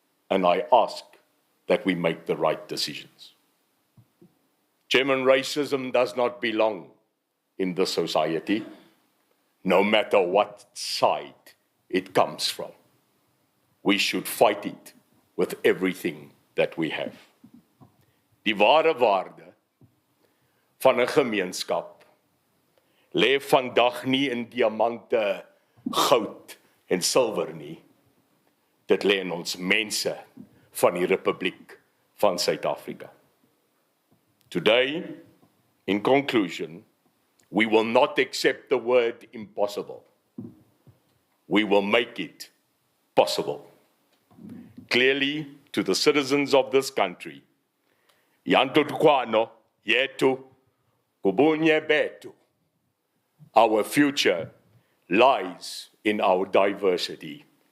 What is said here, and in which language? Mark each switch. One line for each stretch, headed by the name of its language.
English: And I ask that we make the right decisions. Chairman, racism does not belong in this society, no matter what side it comes from. We should fight it with everything that we have.
Afrikaans: Die ware waarde van 'n gemeenskap lê vandag nie in diamante, goud en silwer nie. Dit lê in ons mense van die Republiek van Suid-Afrika.
English: Today, in conclusion, we will not accept the word impossible. We will make it possible. Clearly, to the citizens of this country, Yanto Tukwano, Yetu, Kubunye Betu, our future lies in our diversity.